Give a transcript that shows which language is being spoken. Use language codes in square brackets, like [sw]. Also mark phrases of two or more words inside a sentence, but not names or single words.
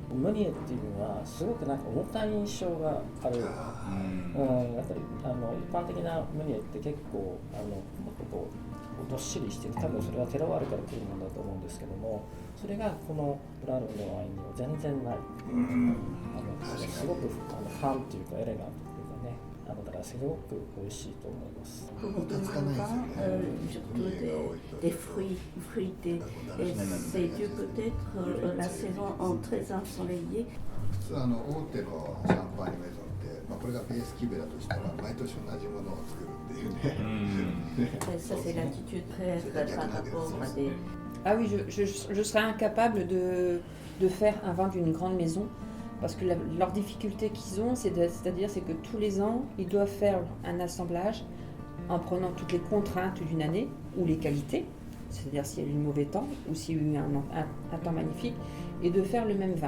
[ja] ムニエっていうのはすごくなんか重たい印象がある。やっぱり一般的なムニエって結構もっとこうどっしりしてて、多分それはテロワールから来るものだと思うんですけども、それがこのブラルのワインには全然ない。すごくファンっていうかエレガントっていうかね、だからすごく美味しいと思います。 [fr] pour 2020, surtout des fruits fruités. Et c'est dû peut-être la saison très ensoleillée. [ja] 普通大手のシャンパーニュメゾンって、これがベースキベだとしたら毎年同じものを作るっていうね。 [fr] Ça c'est l'attitude très par rapport à des... Ah oui, je serais incapable de faire un vin d'une grande maison parce que leur difficulté qu'ils ont, c'est-à-dire que tous les ans, ils doivent faire un assemblage en prenant toutes les contraintes d'une année ou les qualités, c'est-à-dire s'il y a eu du mauvais temps ou s'il y a eu un temps magnifique, et de faire le même vin.